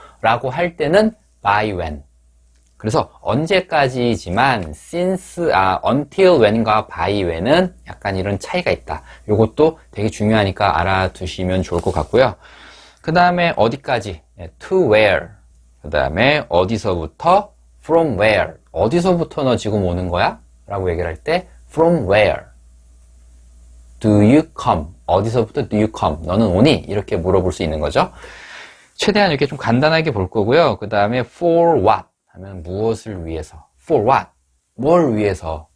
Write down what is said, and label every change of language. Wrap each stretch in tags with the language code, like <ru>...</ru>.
<ko>라고 할 때는 by when. 그래서 언제까지지만 since, until when과 by when은 약간 이런 차이가 있다. 요것도 되게 중요하니까 알아두시면 좋을 것 같고요. 그 다음에 어디까지? to where. 그 다음에 어디서부터? from where. 어디서부터 너 지금 오는 거야? 라고 얘기를 할 때</ko> <en>from where do you come?</en> <ko>어디서부터</ko> <en>do you come?</en> <ko>너는 오니? 이렇게 물어볼 수 있는 거죠. 최대한 이렇게 좀 간단하게 볼 거고요. 그 다음에 for what 하면 무엇을 위해서, for what, 뭘 위해서.</ko>